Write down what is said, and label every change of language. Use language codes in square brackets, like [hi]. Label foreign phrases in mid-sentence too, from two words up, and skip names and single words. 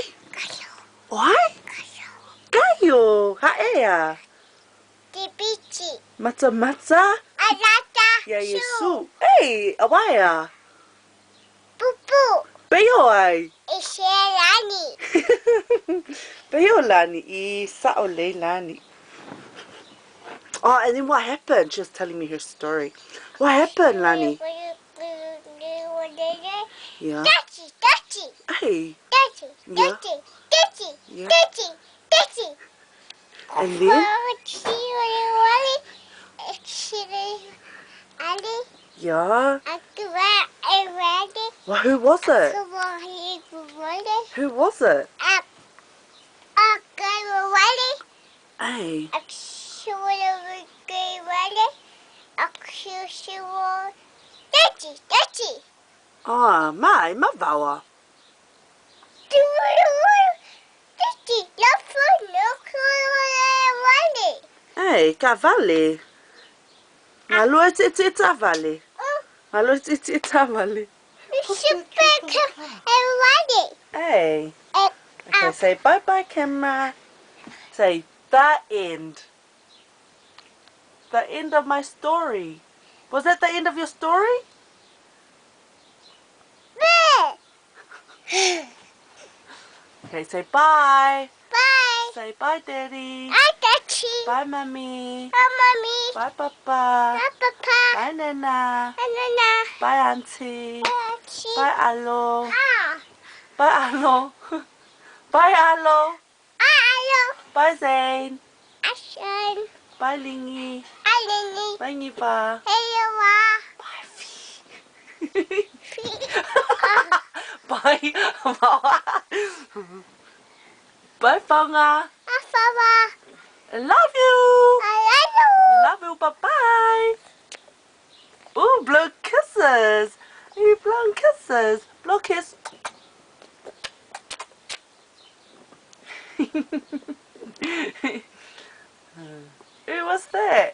[en] Wai? Kaio. Ha ea. Tipichi. Mata mata. Alata. Ya Yesu. Ei. Awaya. Pupu. Peo ai. Ishelani. Peo lani. I sa'o le lani. Oh, and then what happened? She was telling me her story. What happened, Lani? Yeah. Dachi, dachi, Hey. dachi, Yeah. dachi, dachi, Yeah. dachi, dachi. And then? Yeah. Well, who was it? Who was it? Hey. Dachi, dachi. Oh, mai, mavawa. Hey, cavale. Alo it's avale. Alo it's avale. Hey. Okay, say bye-bye, camera. Say the end. The end of my story. Was that the end of your story? Okay, say bye. Bye. Say bye, Daddy. Bye, Daddy. Bye, Mommy. Bye, Mommy. Bye, Papa. Bye, Papa. Bye, Nana. Bye, Nana. Bye, Auntie. Bye, Auntie. Bye, Alo. Ah. Bye, Alo. Bye, Alo. Hello. Bye, Zane. Ashen. Bye, Lingy. Alini. Bye, Nipa. Hello. Bye, Fee. Bye, Mama. Bye, Fonga. Papa. I love you. Hello. Love you. Bye-bye. Ooh, blow kisses. Are you blowing kisses? Blow kiss. Ooh, what's that?